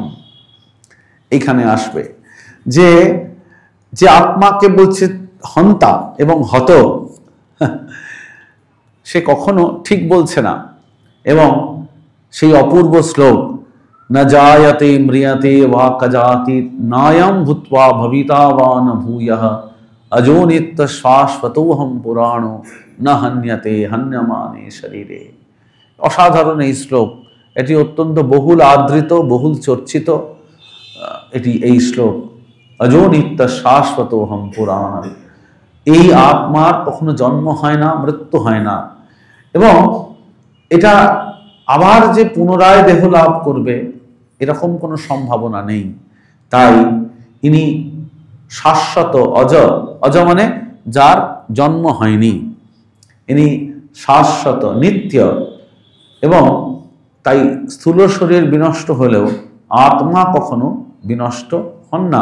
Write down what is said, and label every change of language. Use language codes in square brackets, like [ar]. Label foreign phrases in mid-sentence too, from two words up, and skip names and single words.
[bn] এইখানে আসবে যে যে আত্মাকে বলছে হন্তা এবং হত, সে কখনো ঠিক বলছে না। এবং সেই অপূর্ব শ্লোক [sa] না জায়তে ম্রিয়তে বা কজাতি নায়ম ভূত্বা ভবিতা বা ন ভূয়ঃ अजो नित्य शाश्वतोहम पुराणो न हन्यते हन्यमाने शरीरे। [bn] অসাধারণ এই শ্লোক। এটি অত্যন্ত বহুল আদৃত, বহুল চর্চিত এটি এই শ্লোক। [sa] अजो नित्य शाश्वतोहम पुराण। [bn] এই আত্মার কখনো জন্ম হয় না, মৃত্যু হয় না, এবং এটা আবার যে পুনরায় দেহ লাভ করবে এরকম কোনো সম্ভাবনা নেই। তাই ইনি শাশ্বত অজ, অজ মানে যার জন্ম হয়নি, ইনি শাশ্বত নিত্য, এবং তাই স্থূল শরীর বিনষ্ট হলেও আত্মা কখনো বিনষ্ট হন না।